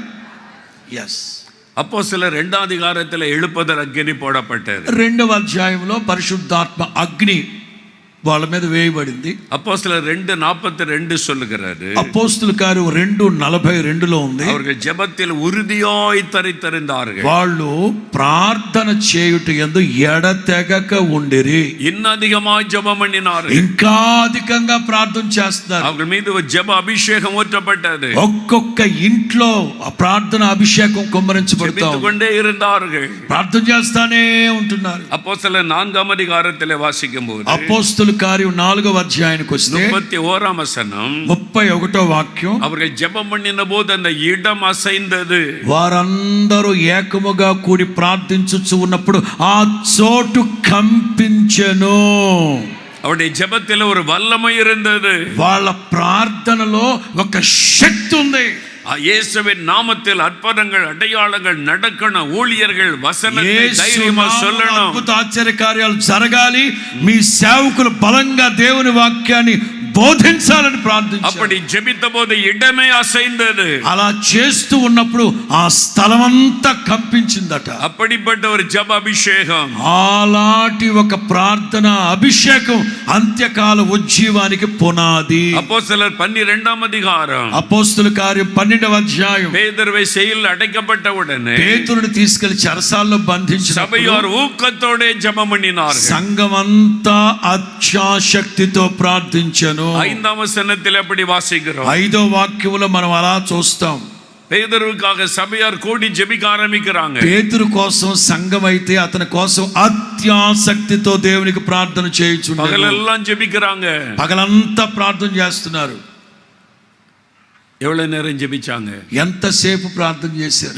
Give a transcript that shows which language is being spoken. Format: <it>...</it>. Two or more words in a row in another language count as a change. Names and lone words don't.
<te>ఎస్,</te> <ta>அப்போஸ்தலர் 2ஆம் அதிகாரத்தில் எழுப்புதல் அக்னி போடப்பட்டது.</ta> <te>2వ అధ్యాయంలో పరిశుద్ధాత్మ అగ్ని వాళ్ళ మీద వేయబడింది.</te> <ta>அப்போஸ்தலர் 2:42 சொல்லுகிறாரு.</ta> <te>అపోస్తుల కార్యం 2:42లో ఉంది.</te> <ta>அவர்கள் ஜெபத்தில் உறுதியாய் தரித்திருந்தார்கள்.</ta> <te>వాళ్ళు ప్రార్థన చేయుట యందు ఎడతెగక ఉండిరి.</te> <ta>இன்னதிகமாய் ஜெபம் பண்ணினார்கள்.</ta> <te>ఇంకా అధికంగా ప్రార్థన చేస్తున్నారు.</te> <ta>அவர்கள் மீது ஒரு ஜெப அபிஷேகம் ஊற்றப்பட்டது.</ta> <te>ఒక్కొక్క ఇంట్లో ఆ ప్రార్థన అభిషేకం కుమ్మరించబడుతూ</te> <ta>ஜெபித்துக் கொண்டே இருந்தார்கள்.</ta> <te>ప్రార్థన చేస్తానే ఉంటున్నారు.</te> <ta>அப்போஸ்தலர் 4ஆம் அதிகாரத்தில் வாசிக்கும்போது,</ta> <te>అపోస్తుల కార్యం 4వ అధ్యాయానికి వస్తే</te> <ta>31ஆம் வசனம்,</ta> <te>31వ వాక్యం.</te> <ta>அவர்கள் ஜெபம் பண்ணின போது அந்த இடம் அசைந்தது.</ta> <te>వారందరూ ఏకముగా కూడి ప్రార్థించుచు ఉన్నప్పుడు ఆ చోటు కంపించెను.</te> <ta>அவருடைய ஜெபத்தில் ஒரு வல்லமை இருந்தது.</ta> <te>వాళ్ళ ప్రార్థనలో ఒక శక్తి ఉంది.</te> <ta>இயேசுவின் நாமத்தில் அற்புதங்கள் அடையாளங்கள் நடக்கணும். ஊழியர்கள் வசனத்தை தைரியமா சொல்லணும்.</ta> <te>అద్భుత ఆశ్చర్య కార్యాలు జరగాలి. మీ సేవకులు బలంగా దేవుని వాక్యాన్ని బోధించాలని ప్రార్థించారు.</te> <ta>அப்படி ஜெபித்த போது இடமே அசைந்தது.</ta> <te>అలా చేస్తూ ఉన్నప్పుడు ఆ స్థలమంతా కంపించిందట.</te> <ta>அப்படிப்பட்ட ஒரு ஜெப அபிஷேகம்,</ta> <te>అలాంటి ఒక ప్రార్థన అభిషేకం అంత్యకాల ఉజ్జీవానికి పునాది.</te> <ta>அப்போஸ்தலர் 12ஆம் அதிகாரம்,</ta> <te>అపోస్తుల కార్యం 12వ అధ్యాయం.</te> <ta>பேதுருவை செயல் அடைக்கப்பட்ட உடனே</ta> <te>పేతురుని తీసుకెళ్లి చెరసాల్లో బంధించిన</te> <ta>சபையார் ஊக்கத்தோட ஜெபம் பண்ணினார்கள்.</ta> <te>సంఘమంతా అత్యాశక్తితో ప్రార్థించెను.</te> <ta>5ஆம் வசனத்தில் அப்படி வாசிக்கிறோம்.</ta> <te>5వ వాక్యములో మనం అలా చూస్తాం.</te> <ta>பேதுருவுக்காக சபையார் கூடி ஜெபிக்க ஆரம்பிக்கிறாங்க.</ta> <te>పేతురు కోసం సంఘం అయితే అతని కోసం అత్యాసక్తితో దేవునికి ప్రార్థన చేయుచున్నారు.</te> <ta>పగలెல்லாம் ஜெபிக்கிறாங்க.</ta> <te>పగలంతా ప్రార్థన చేస్తున్నారు.</te> <ta>எவ்வளவு நேரம் ஜெபிச்சாங்க?</ta> <te>ఎంతసేపు ప్రార్థన చేశారు?</te>